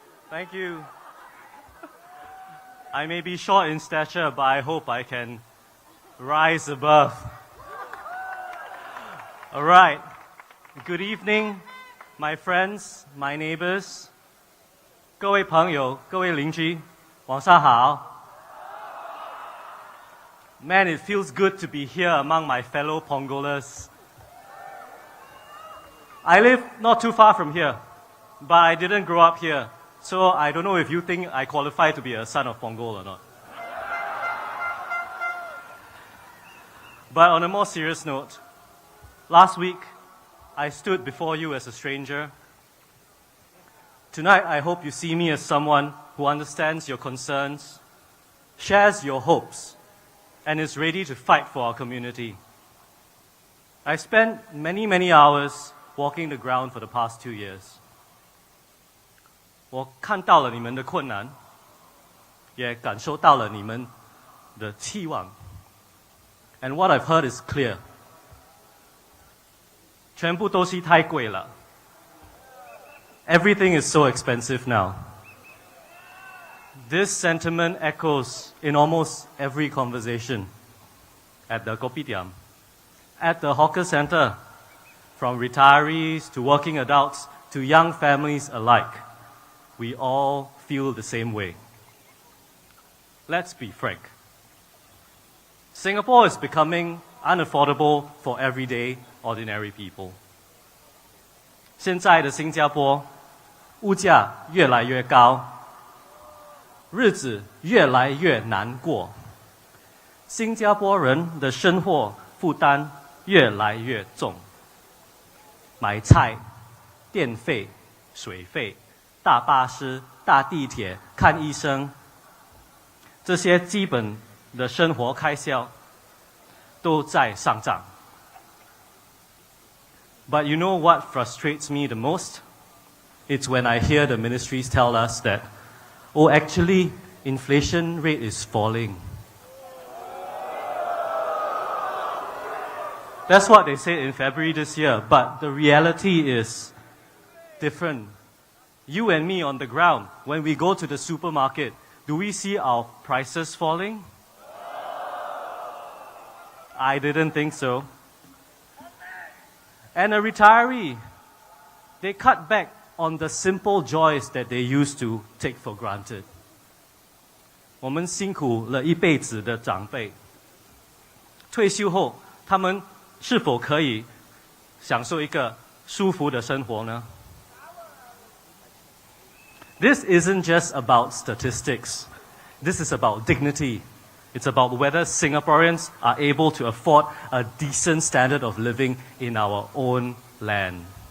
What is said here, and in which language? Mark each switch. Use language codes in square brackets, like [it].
[en] Thank you. I may be short in stature, but I hope I can rise above. All right. Good evening, my friends, my neighbors. [zh] 各位朋友，各位邻居，晚上好。 [en] Man, it feels good to be here among my fellow Pongolers. I live not too far from here, but I didn't grow up here. So I don't know if you think I qualify to be a son of Punggol or not. But on a more serious note, last week I stood before you as a stranger. Tonight I hope you see me as someone who understands your concerns, shares your hopes, and is ready to fight for our community. I spent many hours walking the ground for the past 2 years. [zh] 我看到了你们的困难，也感受到了你们的期望。 [en] And what I've heard is clear. [zh] 全部东西太贵了。 [en] Everything is so expensive now. This sentiment echoes in almost every conversation. At the kopitiam, at the hawker center, from retirees to working adults to young families alike, we all feel the same way. Let's be frank. Singapore is becoming unaffordable for everyday, ordinary people. [zh] 现在的新加坡，物价越来越高，日子越来越难过，新加坡人的生活负担越来越重。买菜、电费、水费、大巴士、大地铁、看医生，这些基本的生活开销都在上涨。 [en] But you know what frustrates me the most? It's when I hear the ministries tell us that, oh, actually, inflation rate is falling. That's what they said in February this year, but the reality is different. You and me on the ground, when we go to the supermarket, do we see our prices falling? I didn't think so. And a retiree, they cut back on the simple joys that they used to take for granted. [zh] 我们辛苦了一辈子的长辈，退休后，他们是否可以享受一个舒服的生活呢？ [en] This isn't just about statistics. This is about dignity. It's about whether Singaporeans are able to afford a decent standard of living in our own land.